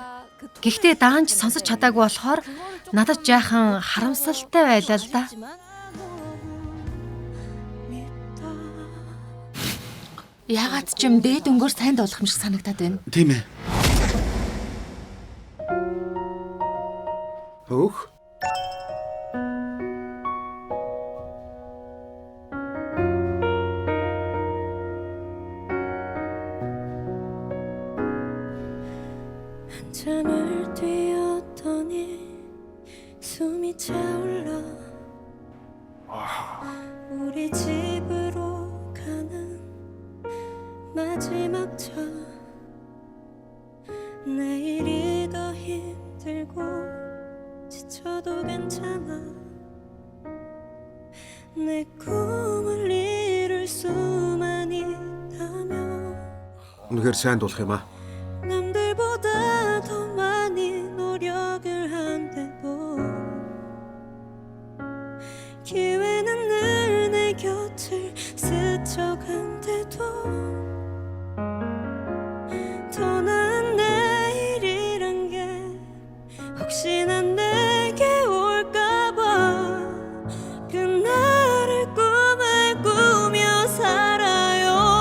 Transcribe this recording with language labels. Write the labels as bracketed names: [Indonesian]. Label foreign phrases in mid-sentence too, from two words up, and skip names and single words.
[Mongolian] Гэхдээ даанч сонсож чадаагүй болохоор надад жаахан харамсалтай байлаа л да. Ягаад ч юм дээд өнгөөр сайн дуулах юм шиг санагдаад байна. Тийм ээ. Хөөх. [Korean] 한참을 뛰었더니 숨이 차올라 우리 집으로 가는 마지막 차 내일이 더 힘들고 지쳐도 괜찮아 내 꿈을 이룰 수만 있다면 [Mongolian] Үнэхээр сайн дуулах юм аа. [Korean] 남들보다 더 많이 노력을 한데도 기회는 늘 내 곁을 스쳐간대도 더 나은 내일이란 게 혹시나 내게 올까봐 그날을 꿈을 꾸며 살아요.